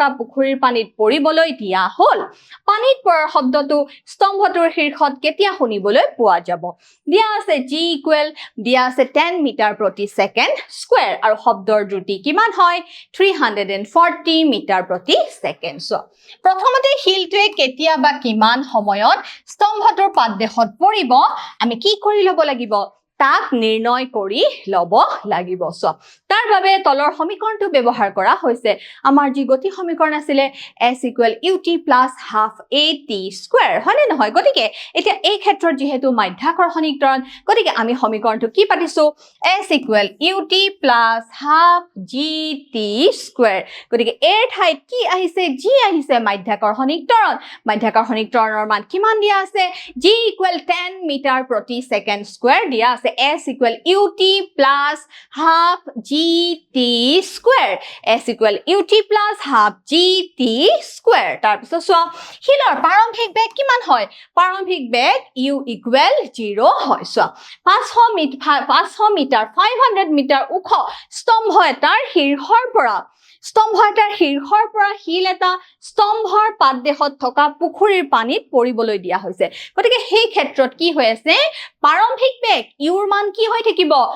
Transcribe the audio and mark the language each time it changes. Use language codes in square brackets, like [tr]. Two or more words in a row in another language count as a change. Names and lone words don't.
[as] পুখুৰীৰ পানীত পৰিবলৈ দিয়া হ'ল পানীত পৰাৰ শব্দটো স্তম্ভটোৰ শীৰ্ষত কেতিয়া শুনিবলৈ পোৱা যাব দিয়া আছে g দিয়া আছে 10 মিটাৰ প্ৰতি [en] second square [as] আৰু শব্দৰ দ্ৰুতি কিমান হয় 340 মিটাৰ প্ৰতি ছেকেণ্ড প্ৰথমতে শিলটোৱে কেতিয়া বা কিমান সময়ত স্তম্ভটোৰ পাদদেশত পৰিব আমি কি কৰি ল'ব লাগিব তাক নিৰ্ণয় কৰি ল'ব লাগিব তাৰ বাবে তলৰ সমীকৰণটো ব্যৱহাৰ কৰা হৈছে আমাৰ যি গতি সমীকৰণ আছিল [en] s ut + half at square [as] হয়নে নহয় গতিকে এতিয়া এই ক্ষেত্ৰত যেহেতু মাধ্যাকৰ্ষণিক ত্বৰণ গতিকে আমি সমীকৰণটো কি পাতিছো [en] s ut + half gt square [as] গতিকে এৰ ঠাইত কি আহিছে g আহিছে মাধ্যাকৰ্ষণিক ত্বৰণৰ মান কিমান দিয়া আছে g 10 মিটাৰ প্ৰতি [en] second square [as] দিয়া আছে [en] s ut + half gt square s ut + half gt square [as] তাৰ পিছত চোৱা শিলৰ প্ৰাৰম্ভিক বেগ কিমান হয় প্ৰাৰম্ভিক বেগ u = 0 হয় চোৱা 500 মিটাৰ 500 মিটাৰ ওখ স্তম্ভ এটাৰ শীৰ্ষৰ পৰা শিল এটা স্তম্ভৰ পাদদেশত থকা পুখুৰীৰ পানীত পৰিবলৈ দিয়া হৈছে গতিকে সেই ক্ষেত্ৰত কি হৈ আছে প্ৰাৰম্ভিক বেগ ইউৰ মান কি হৈ থাকিব